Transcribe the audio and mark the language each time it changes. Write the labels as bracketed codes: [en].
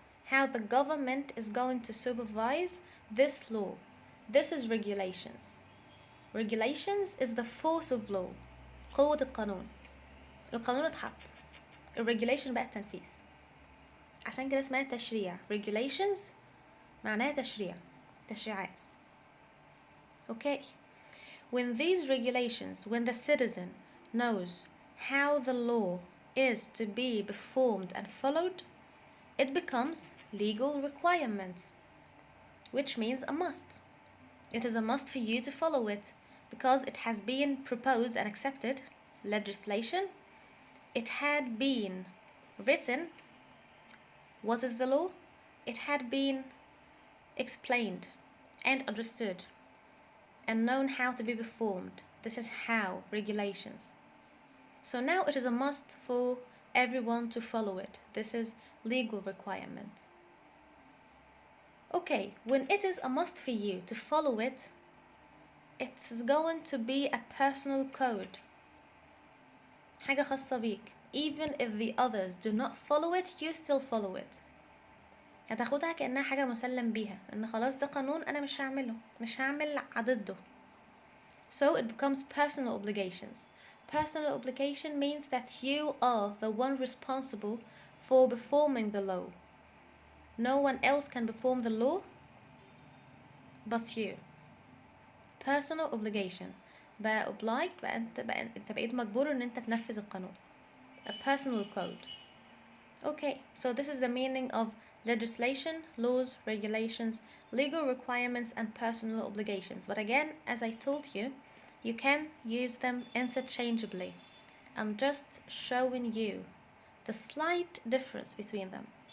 [en] How the government is going to supervise this law. This is regulations. Regulations is the force of law. [ar] قوة القانون. القانون اتحط، الregulation بقى التنفيذ، عشان كده اسمها تشريع. regulations معناها تشريعات. [en] Okay, when these regulations, when the citizen knows how the law is to be performed and followed, it becomes legal requirement, which means a must. It is a must for you to follow it because it has been proposed and accepted, legislation. It had been written. What is the law? It had been explained and understood and known how to be performed. This is how, regulations. So now it is a must for everyone to follow it. This is legal requirement. Okay, when it is a must for you to follow it, it's going to be a personal code. [ar] حاجة خاصة بيك. [en] Even if the others do not follow it, you still follow it. [ar] هتاخدها كأنها حاجة مسلم بيها، إن خلاص ده قانون أنا مش هعمله، مش هعمل ضده. [en] So it becomes personal obligations. Personal obligation means that you are the one responsible for performing the law. No one else can perform the law but you. Personal obligation. [ar] بقى obliged، بقى انت بقيت مجبور ان انت تنفذ القانون. [en] A personal code. Okay, so this is the meaning of legislation, laws, regulations, legal requirements and personal obligations. But again, as I told you, you can use them interchangeably. I'm just showing you the slight difference between them.